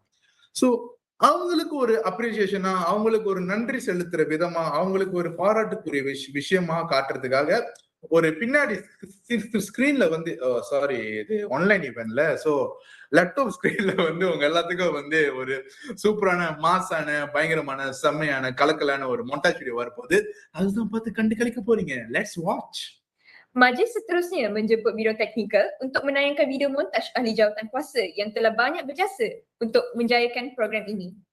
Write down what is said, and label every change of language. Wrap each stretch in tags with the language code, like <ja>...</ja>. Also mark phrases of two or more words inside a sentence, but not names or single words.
<ta>சோ அவங்களுக்கு ஒரு அப்ரிசியேஷனா, அவங்களுக்கு ஒரு நன்றி செலுத்துற விதமா, அவங்களுக்கு ஒரு பாராட்டுக்குரிய விஷயமா காட்டுறதுக்காக ஒரு பின்னாடி ஸ்கிரீன்ல வந்து சாரி இது</ta> <en>online eventல</en> <ta>சோ</ta> <en>laptop screenல</en> <ta>வந்து உங்க எல்லாத்துக்கும் வந்து ஒரு சூப்பரான மாசான பயங்கரமான செம்மையான கலக்கலான ஒரு</ta> <en>montage video</en> <ta>வரப்போகுது. அதுதான் பார்த்து கண்டு கழிக்க போறீங்க.</ta> <en>let's watch.</en> <ms>Majlis seterusnya menjemput Biro Teknikal untuk menayangkan video montaj ahli jawatan kuasa yang telah banyak berjasa untuk menjayakan program ini.</ms>